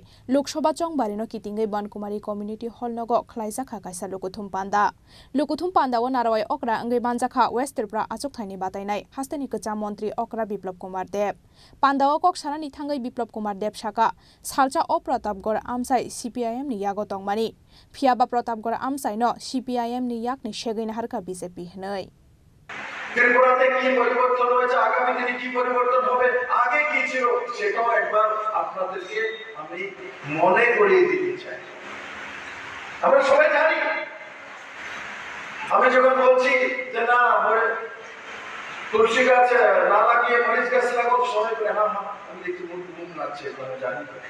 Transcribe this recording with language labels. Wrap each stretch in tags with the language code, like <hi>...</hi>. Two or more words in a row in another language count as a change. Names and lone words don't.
<trp>Lok Sabha Chongbarino Kitingai Bankumari Community Hall nogo khlaijaka kaisa Lokuthum Panda o Narwai Okra ngai manjakha West Tripura achuk thaini batainai Hasteni Kacham Mantri Okra Biplab Kumar Dev Pandao kok sanani thangai Biplab Kumar Dev Saka Salcha o Pratapgarh Amsai CPIM ni yago tongmani Phiaba Pratapgarh Amsai no CPIM ni yak ni shegaina harka BJP hnai</trp> <bn>ত্রিপুরাতে কি পরিবর্তন হয়েছে আগামী দিনে কি পরিবর্তন হবে আগে কি ছিল সেটাও একবার আপনাদেরকে আমি মনে করিয়ে দিতে চাই আমরা সবাই জানি আমি যখন বলছি যে না তুলসী গাছ না লাগিয়ে মরিচ গাছ লাগাও সবাই বলে হ্যাঁ আমি দেখি মুখ লাগছে আমি জানি</bn>